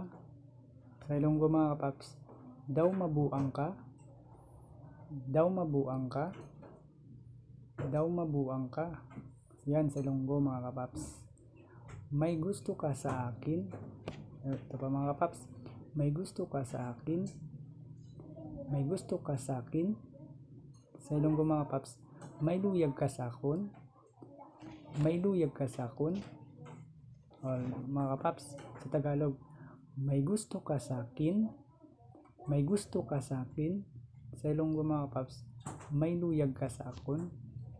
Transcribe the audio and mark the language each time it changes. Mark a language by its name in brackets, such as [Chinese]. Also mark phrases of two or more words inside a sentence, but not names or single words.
[Filipino] Sa Ilonggo mga kapaps, [Hiligaynon] daw mabuang ka, daw mabuang ka, daw mabuang ka. [Filipino] Yan sa Ilonggo mga kapaps. May gusto ka sa akin. Ito pa mga kapaps. May gusto ka sa akin. May gusto ka sa akin. Sa Ilonggo mga kapaps. [Hiligaynon] May luyag ka sa akon. May luyag ka sa akon. [Filipino] O, mga kapaps, sa Tagalog. May gusto ka sa akin. May gusto ka sa akin. Sa Ilonggo mga kapaps. [Hiligaynon] May luyag ka sa akon.